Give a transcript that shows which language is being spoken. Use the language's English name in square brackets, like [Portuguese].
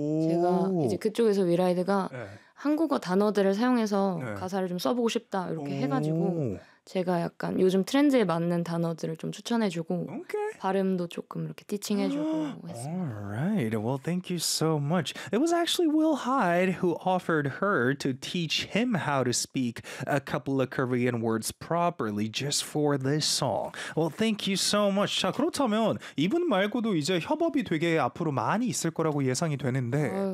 [Korean] 제가 이제 그쪽에서 Will Hyde가 한국어 단어들을 사용해서 가사를 좀 써보고 싶다 이렇게 해가지고 제가 약간 요즘 트렌드에 맞는 단어들을 좀 추천해주고 발음도 조금 이렇게 티칭해주고 했습니다. [English] Alright, well thank you so much. It was actually Will Hyde who offered her to teach him how to speak a couple of Korean words properly just for this song. Well thank you so much. [Korean] 자, 그렇다면 이분 말고도 이제 협업이 되게 앞으로 많이 있을 거라고 예상이 되는데